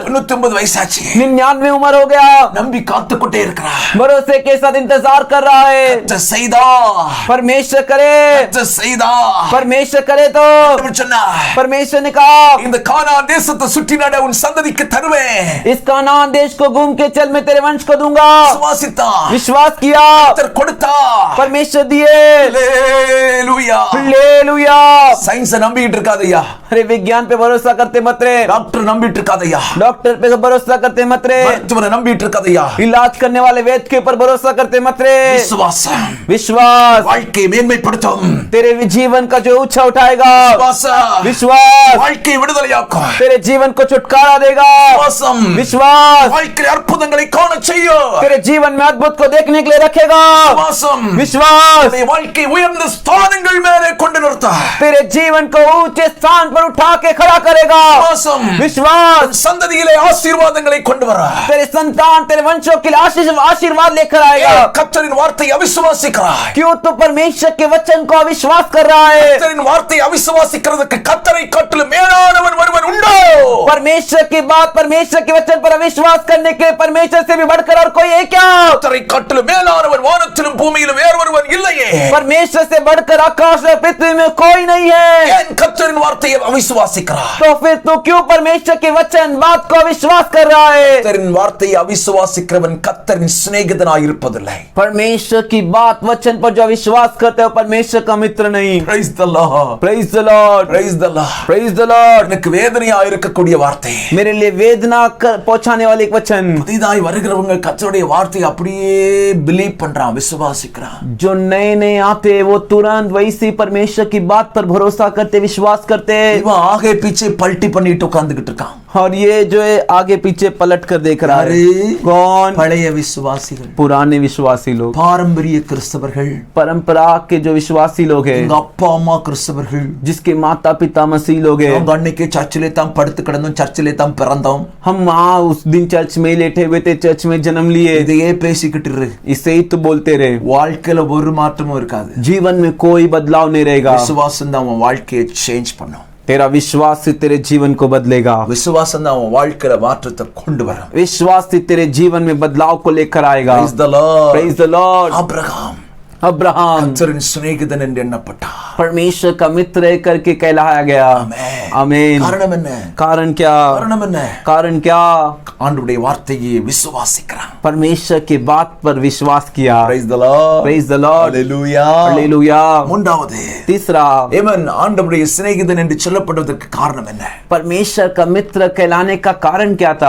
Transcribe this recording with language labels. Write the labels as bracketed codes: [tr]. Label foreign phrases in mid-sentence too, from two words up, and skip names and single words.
[ta] 99 வயசாச்சு. [hi] 99 उम्र हो गया। [ta] நம்பி காத்துக்கிட்டே இருக்கறா. [hi] भरोसे के साथ इंतजार कर रहा है। [ta] கர்த்தர் செய்தா. [hi] परमेश्वर करे। [ta] கர்த்தர் செய்தா. [hi] परमेश्वर करे तो [ta] ஆண்டவர் சொன்னார். [hi] परमेश्वर ने कहा [ta] இந்த கானான் தேசத்தை சுற்றி நட உன் சந்ததிக்கு தருவேன். [hi] इस कानान देश को घूम के चल मैं तेरे वंश को दूंगा। [ta] விசுவாசித்தான். [hi] विश्वास किया। [ta] கர்த்தர் கொடுத்தா. [hi] परमेश्वर दिए। [ta] ஹalleluya. [hi] हालेलुया। [ta] சயின்ஸ் நம்பிட்டு இருக்காதய்யா. [hi] अरे विज्ञान पे भरोसा करते मत रे। [ta] டாக்டர் நம்பிட்டு இருக்காதய்யா. [hi] डॉक्टर पे भरोसा करते मत रे। [ta] மருத்துவரை நம்பிட்டு இருக்காதய்யா. [hi] इलाज करने वाले वैद्य के ऊपर भरोसा करते मत रे। [ta] விசுவாசம் [hi] विश्वास [ta] வாழ்க்கையை மேன்மைப்படுத்தும். [hi] तेरे जीवन का जो ऊंचा उठाएगा। [ta] விசுவாசம் [hi] विश्वास [ta] வாழ்க்கையை விடுதலையாக்கும். [hi] तेरे जीवन को छुटकारा देगा। [ta] விசுவாசம் [hi] विश्वास [ta] வாழ்க்கையில் அற்புதங்களை காண செய்யும். [hi] तेरे जीवन में अद्भुत को देखने के लिए रखेगा। [ta] விசுவாசம் [hi] विश्वास [ta] உன்னுடைய வாழ்க்கை உயர்ந்த ஸ்தானங்கள் மேலே கொண்டு நிறுத்த. [hi] तेरे जीवन को ऊंचे स्थान पर उठा के खड़ा करेगा। [ta] விசுவாசம் [hi] विश्वास [ta] சந்ததியிலே ஆசீர்வாதங்களை கொண்டு வர. [hi] तेरे संतान तेरे वंशों के लिए आशीर्वाद लेकर आएगा। [ta] கர்த்தரின் வார்த்தையை அவிசுவாசிக்கிறாய். [hi] क्यों तू परमेश्वर के वचन को अविश्वास कर रहा है? [ta] கர்த்தரின் வார்த்தையை அவிசுவாசிக்கிறதுக்கு கர்த்தரை காட்டிலும் மேலானவன் ஒருவன் உண்டோ? [hi] परमेश्वर परमेश्वर की बात, परमेश्वर के वचन पर अविश्वास करने के परमेश्वर से भी बढ़कर और कोई है क्या? [ta] கர்த்தரை காட்டிலும் மேலானவன் வானத்திலும் பூமியிலும் வேறு ஒருவன் இல்லையே. [hi] परमेश्वर से बढ़कर आकाश और पृथ्वी में कोई नहीं है. [ta] ஏன் கர்த்தரின் வார்த்தையை அவிசுவாசிக்கிறாய்? [hi] तो फिर तू क्यों परमेश्वर के वचन बात को अविश्वास कर रहा है? [ta] கர்த்தரின் வார்த்தையை அவிசுவாசிக்கிறவன் கர்த்தரின் சிநேகிதனாய் இருப்பதில்லை. [hi] परमेश्वर की बात वचन पर जो अविश्वास करते हो परमेश्वर का मित्र नहीं. [en] Praise the Lord. Praise the Lord. Praise the Lord. Praise the Lord. [ta] எனக்கு வேதனையா இருக்கக்கூடிய வார்த்தை, [hi] मेरे लिए वेदना पहुंचाने वाले एक वचन. [ta] புதிதாய் வருகிறவங்க கர்த்தருடைய வார்த்தையை அப்படியே பிலீவ் பண்றான், விசுவாசிக்கிறான். [hi] जो नए नए आते वो तुरंत वैसी परमेश्वर की बात पर भरोसा करते, विश्वास करते. [ta] இவன் [hi] आगे पीछे [ta] பல்ட்டி பண்ணிட்டு உட்கார்ந்துகிட்டு இருக்கான். [hi] और ये जो है आगे पीछे पलट कर देख रहा है. कौन? [ta] பழைய விசுவாசிகள், [hi] पुराने विश्वासी लोग, [ta] பாரம்பரிய கிறிஸ்தவர்கள், [hi] परंपरा के जो विश्वासी लोग हैं, [ta] எங்க அப்பா அம்மா கிறிஸ்தவர்கள், [hi] जिसके माता पिता मसीह लोग हैं. [ta] அவங்க அன்னைக்கு சர்ச்சிலே தான் படுத்து கிடந்தோம், சர்ச்சிலே தான் பிறந்தோம், [hi] हम वहाँ उस दिन चर्च में लेटे हुए थे, चर्च में जन्म लिए. [ta] இதையே பேசிக்கிட்டு இரு. [hi] इसे ही तो बोलते रहे. [ta] வாழ்க்கையில ஒரு மாற்றமும் இருக்காது. [hi] जीवन में कोई बदलाव नहीं रहेगा. [ta] விசுவாசம் தான் உன் வாழ்க்கையை சேஞ்ச் பண்ணும். [hi] तेरा विश्वास से तेरे जीवन को बदलेगा. [ta] விசுவாசம் தான் உன் வாழ்க்கையில மாற்றத்தை கொண்டு வரும். [hi] विश्वास से तेरे जीवन में बदलाव को लेकर आएगा. [en] Praise the Lord. Praise the Lord. [ta] ஆபிரகாம் [hi] अब्राहम [ta] கர்த்தரின் சிநேகிதன் என்று எண்ணப்பட்டார். [hi] परमेश्वर का मित्र करके कहलाया गया. आमीन. [ta] காரணம் என்ன? [hi] कारण क्या? [ta] காரணம் என்ன? [hi] कारण क्या? [ta] ஆண்டவருடைய வார்த்தையை விசுவாசிக்கிறான். [hi] परमेश्वर की बात पर विश्वास किया. [en] Praise the Lord. Praise the Lord. Hallelujah. Hallelujah. [ta] மூன்றாவது, [hi] तीसरा, [ta] ஏமன் ஆண்டவருடைய சிநேகிதன் என்று சொல்லப்படுவதற்கு காரணம் என்ன? [hi] परमेश्वर का मित्र कहलाने का कारण क्या था?